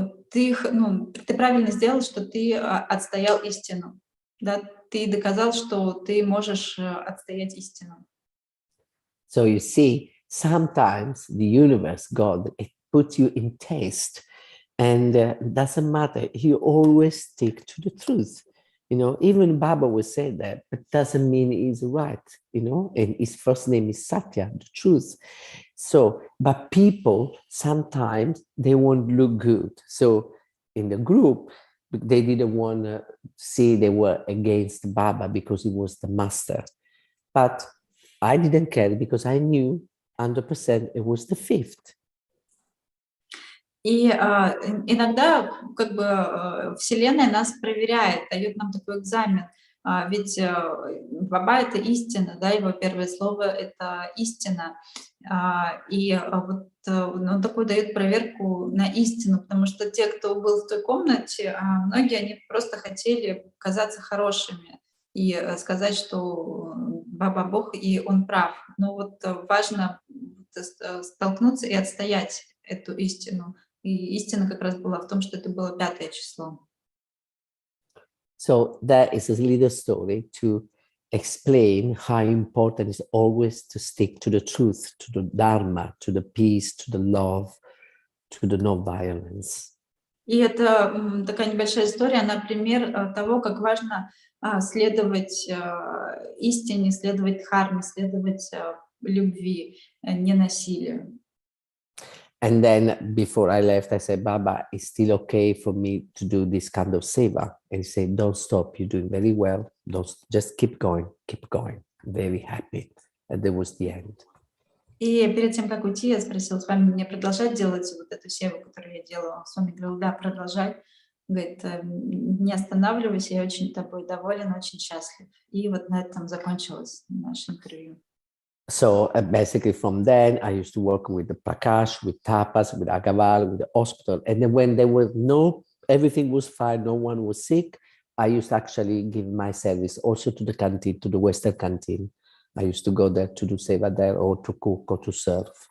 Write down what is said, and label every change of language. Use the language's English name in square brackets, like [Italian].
[Russian] Ты правильно сделал, что ты отстоял истину. Да? Ты доказал, что ты можешь отстоять истину. [English] So you see, sometimes the universe, God, it puts you in taste, and it doesn't matter. You always stick to the truth. Even Baba would say that, but doesn't mean he's right. And his first name is Satya, the truth. So, but people sometimes they won't look good. So in the group, they didn't want to see they were against Baba because he was the master. But I didn't care because I knew 100% it was the fifth. [Russian] И иногда как бы Вселенная нас проверяет, дает нам такой экзамен. Ведь Баба — это истина, да, его первое слово — это истина. Вот он такой дает проверку на истину, потому что те, кто был в той комнате, многие они просто хотели казаться хорошими и сказать, что Баба Бог и он прав. Но вот важно столкнуться и отстоять эту истину. И истина как раз была в том, что это было 5-е число. [English] So that is a little story to explain how important it is always to stick to the truth, to the Dharma, to the peace, to the love, to the non-violence. [Russian] И это такая небольшая история, например, того, как важно следовать истине, следовать дхарме, следовать любви, не насилию. [English] And then before I left, I said, Baba, it's still okay for me to do this kind of seva. And he said, don't stop, you're doing very well. Just keep going, keep going. Very happy. And that was the end. [Russian] И перед тем, как уйти, я спросила, с вами мне продолжать делать вот эту севу, которую я делала? Он с вами говорил, да, продолжай. Говорит, не останавливайся, я очень тобой доволен, очень счастлив. И вот на этом закончилось наше интервью. [English] So basically from then, I used to work with the Prakash, with Tapas, with Agaval, with the hospital. And then when there was everything was fine, no one was sick, I used to actually give my service also to the canteen, to the Western canteen. I used to go there to do seva there or to cook or to serve.